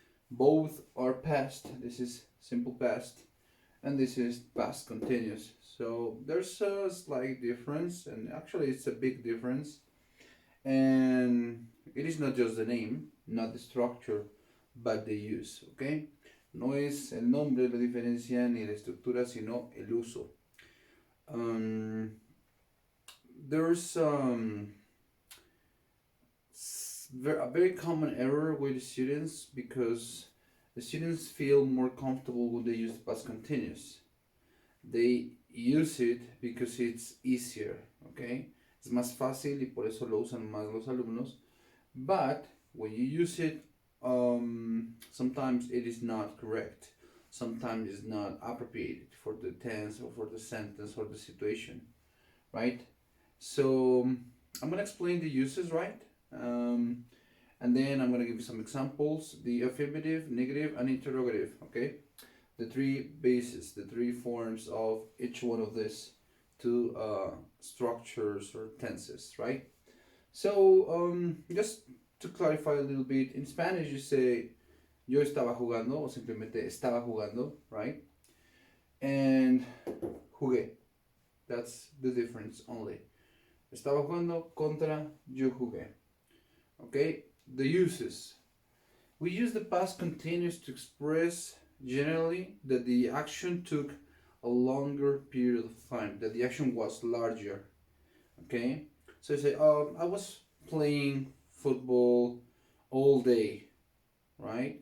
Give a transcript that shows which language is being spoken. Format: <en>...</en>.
<en>Both are past. This is simple past, and this is past continuous. So there's a slight difference, and actually it's a big difference. And it is not just the name, not the structure, but the use, okay?</en> <es>No es el nombre la diferencia ni la estructura, sino el uso.</es> <en>There's a very common error with the students because the students feel more comfortable when they use the past continuous. They use it because it's easier, okay?</en> <es>Es más fácil y por eso lo usan más los alumnos.</es> <en>But when you use it, sometimes it is not correct. Sometimes it's not appropriate for the tense or for the sentence or the situation, right? So I'm gonna explain the uses, right? And then I'm gonna give you some examples: the affirmative, negative, and interrogative. Okay, the three bases, the three forms of each one of these two structures or tenses, right? So just to clarify a little bit, in Spanish you say</en> <es>yo estaba jugando o simplemente estaba jugando,</es> <en>right? And jugué. That's the difference only.</en> <es>Estaba jugando contra yo jugué.</es> <en>Okay, the uses. We use the past continuous to express generally that the action took a longer period of time, that the action was larger. Okay, so you say, I was playing football all day, right?</en>